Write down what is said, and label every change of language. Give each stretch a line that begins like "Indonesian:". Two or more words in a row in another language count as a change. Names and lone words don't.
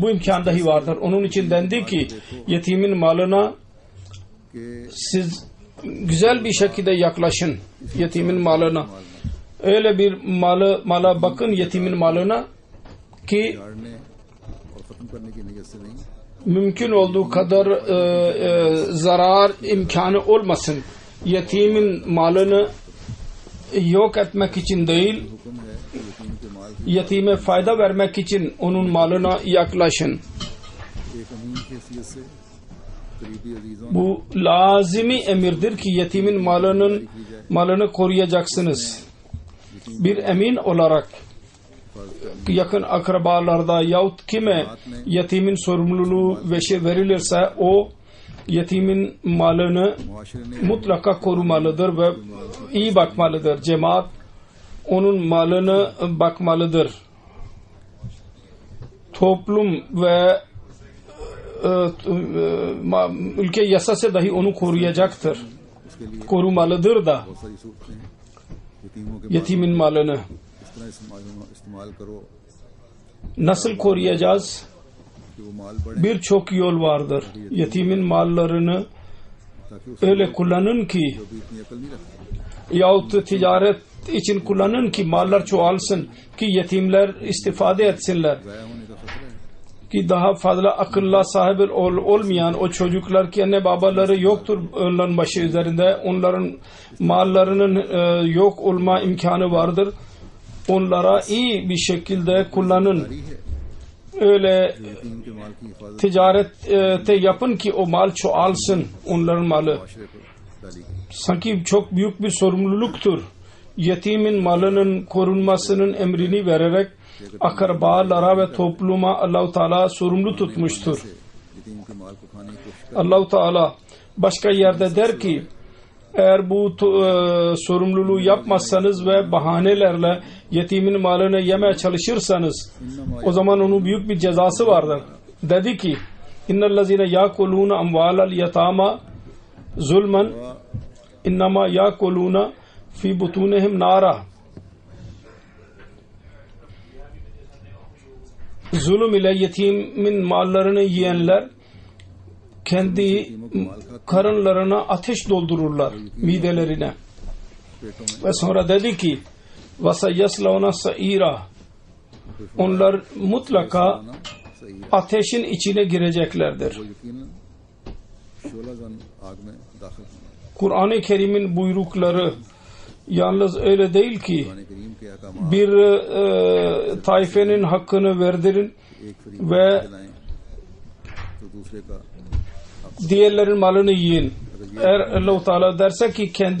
Turkish: Bu imkan dahi vardır. Onun için dendi ki yetimin malına कि siz güzel bir şekilde yaklaşın, yetimin malına. Öyle bir mala bakın, yetimin malına ki
Urdu: جھاڑنے اور ختم کرنے کی نیت سے نہیں
Turkish: mümkün olduğu kadar zarar imkanı olmasın. Yetimin malını yok etmek için değil,
Urdu: حکم ہے کہ یتیم کے مال کی
Turkish: yetime fayda vermek için onun malına yaklaşın.
Urdu: ایک امین کی حیثیت سے قریبی عزیزوں
Turkish: Bu lazimi emirdir ki yetimin malını koruyacaksınız. Bir emin olarak yakın akrabalarda yahut kime yetimin sorumluluğu verilirse o yetimin malını
Urdu: معاشرے نے
Turkish: mutlaka korumalıdır ve iyi bakmalıdır. Cemaat onun malını bakmalıdır. Toplum ve ülke yasası dahi onu koruyacaktır.
Urdu: اس کے لیے
Turkish: Korumalıdır da
Urdu: بہت ساری صورتیں ہیں یتیموں کے
Turkish: yetimin malını.
Urdu: اس طرح استعمال کرو
Turkish: Nasıl koruyacağız?
Urdu: کہ وہ مال بڑھے
Turkish: Birçok yol vardır. Yetimin mallarını
Urdu: تاکہ اس کو
Turkish: öyle kullanın ki
Urdu: بھی اتنی عقل نہیں رکھتے
Turkish: yahut ticaret için kullanın ki mallar çoğalsın ki yetimler istifade etsinler.
Urdu: ضائع ہونے کا خطرہ ہے
Turkish: Ki daha fazla akılla sahibi olmayan o çocuklar ki anne babaları yoktur onların başı üzerinde, onların mallarının yok olma imkanı vardır. Onlara iyi bir şekilde kullanın.
Urdu: جاری ہے
Turkish: Öyle
Urdu: یتیم کے مال کی حفاظت
Turkish: ticarette yapın ki o mal çoğalsın, onların malı.
Urdu: معاشرے پر ڈالی گئی
Turkish: Sanki çok büyük bir sorumluluktur. Yetimin malının korunmasının emrini vererek akrabalara ve topluma Allah-u Teala sorumlu tutmuştur.
Urdu: یتیم کے مال کو کھانے کی کوشش
Turkish: Allah-u Teala başka yerde der ki eğer bu sorumluluğu yapmazsanız ve bahanelerle yetimin malını yemeye çalışırsanız o zaman onun büyük bir cezası vardır. Dedi ki
Arabic: إن الذين يأكلون أموال اليتامى ظلما إنما يأكلون في بطونهم نارا.
Turkish: Zulüm ile yetimin mallarını yiyenler kendi karınlarına ateş doldururlar, midelerine.
Urdu: پیٹوں میں
Turkish: Ve sonra dedi ki
Arabic: وسيصلون سعيرا.
Turkish: Onlar mutlaka ateşin içine gireceklerdir.
Urdu: وہ یقیناً شعلہ زن آگ میں داخل ہوں گے.
Turkish: Kur'an-ı Kerim'in buyrukları yalnız öyle değil ki
Urdu: قرآن کریم کے احکام
Turkish: bir taifenin hakkını verdirin
Urdu: ایک فریق
Turkish: ve
Urdu: دلائیں تو دوسرے کا
Turkish: diğerlerin malını yiyin. Eğer Allah-u Teala derse ki kendi